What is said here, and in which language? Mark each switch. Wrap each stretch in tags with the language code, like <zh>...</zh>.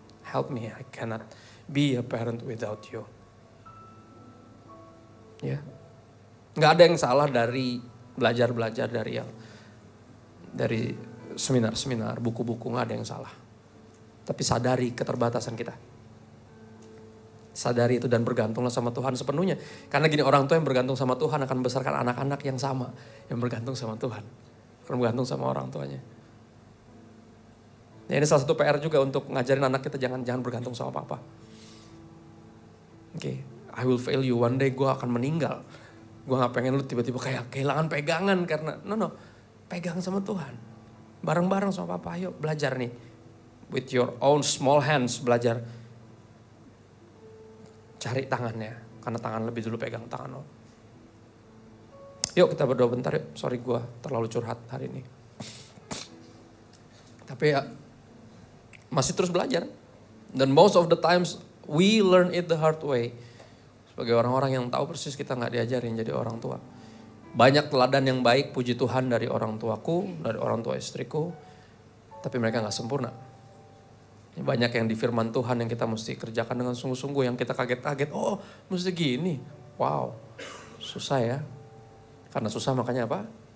<en>help me, I cannot be a parent without you.</en> <id>Ya, nggak ada yang salah dari belajar dari seminar, buku-buku, nggak ada yang salah. Tapi sadari keterbatasan kita. Sadari itu dan bergantunglah sama Tuhan sepenuhnya. Karena gini, orang tua yang bergantung sama Tuhan akan membesarkan anak-anak yang sama, yang bergantung sama Tuhan, akan bergantung sama orang tuanya. Ya, ini salah satu PR juga untuk ngajarin anak kita jangan bergantung sama papa. Oke.</id> <en>I will fail you,</en> <id>one day gue akan meninggal. Gue gak pengen lu tiba-tiba kayak kehilangan pegangan karena, no, pegang sama Tuhan. Bareng-bareng sama papa, ayo belajar nih.</id> <en>With your own small hands,</en> <id>belajar. Cari tangannya, karena tangan lebih dulu pegang tangan lo. Yuk kita berdoa bentar yuk, sorry gue terlalu curhat hari ini. Tapi ya, masih terus belajar.</id> <en>Dan most of the times, we learn it the hard way.</en> <id>Sebagai orang-orang yang tahu persis kita gak diajarin jadi orang tua. Banyak teladan yang baik, puji Tuhan dari orang tuaku, dari orang tua istriku. Tapi mereka gak sempurna. Banyak yang di firman Tuhan yang kita mesti kerjakan dengan sungguh-sungguh. Yang kita kaget-kaget, oh mesti gini. Wow, susah ya. Karena susah makanya apa?</id>